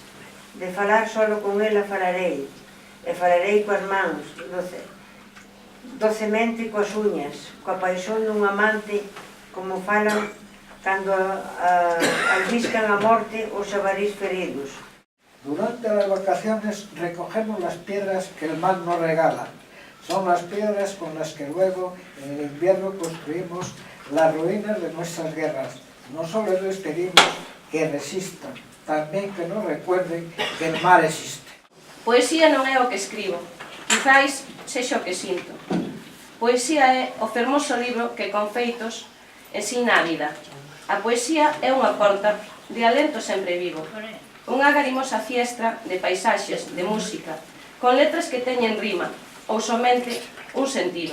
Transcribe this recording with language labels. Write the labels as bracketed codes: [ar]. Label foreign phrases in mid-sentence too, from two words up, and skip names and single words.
[gl] De falar solo con ela falarei, e falarei coas mans, docemente coas uñas, coa paixón dun amante, como falan cando albiscan a morte os xabarís feridos. [es] Durante las vacaciones recogemos las piedras que el mar nos regala. Son las piedras con las que luego en el invierno construimos las ruinas de nuestras guerras. No solo les pedimos que resistan, tamén que nos recuerden que el mar existe. [gl] Poesía non é o que escribo, quizáis sexa o que sinto. Poesía é o fermoso libro que con feitos ensina a vida. A poesía é unha porta de alento sempre vivo, unha garimosa fiestra de paisaxes, de música, con letras que teñen rima, ou somente un sentido.